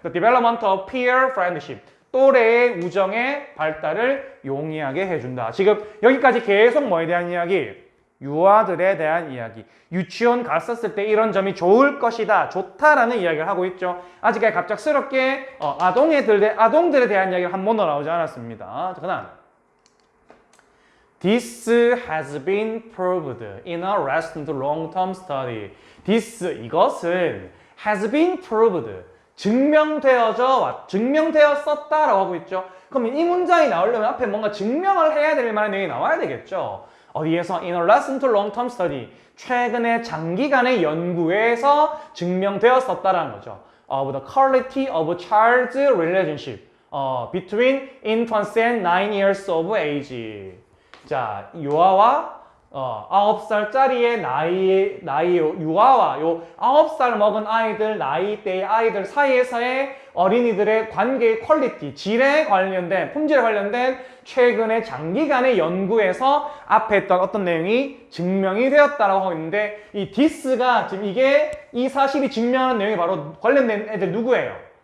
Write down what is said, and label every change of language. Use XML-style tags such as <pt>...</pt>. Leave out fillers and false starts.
<en>The development of peer friendship,</en> <ko>또래의 우정의 발달을 용이하게 해준다. 지금 여기까지 계속 뭐에 대한 이야기? 유아들에 대한 이야기. 유치원 갔었을 때 이런 점이 좋을 것이다, 좋다라는 이야기를 하고 있죠. 아직까지 갑작스럽게 아동들에 대한 이야기가 한 번도 나오지 않았습니다. 자, 그다음</ko> <en>This has been proved in a recent long-term study.</en> <ko>이것은</ko> <en>has been proved,</en> <ko>증명되었었다라고 하고 있죠. 그럼 이 문장이 나오려면 앞에 뭔가 증명을 해야 될 만한 내용이 나와야 되겠죠. 어디에서?</ko> <en>In a recent long-term study.</en> <ko>최근에 장기간의 연구에서 증명되었었다라는 거죠.</ko> <en>Of the quality of child's relationship between infants and 9 years of age.</en> <ko>자, 유아와 9살짜리의 유아와 요 9살 먹은 아이들, 나이대의 아이들 사이에서의 어린이들의 관계의 퀄리티, 질에 관련된, 품질에 관련된 최근의 장기간의 연구에서 앞에 했던 어떤 내용이 증명이 되었다라고 하고 있는데, 이 this가 지금 이 사실이 증명하는 내용이 바로 관련된 애들 누구예요?</ko>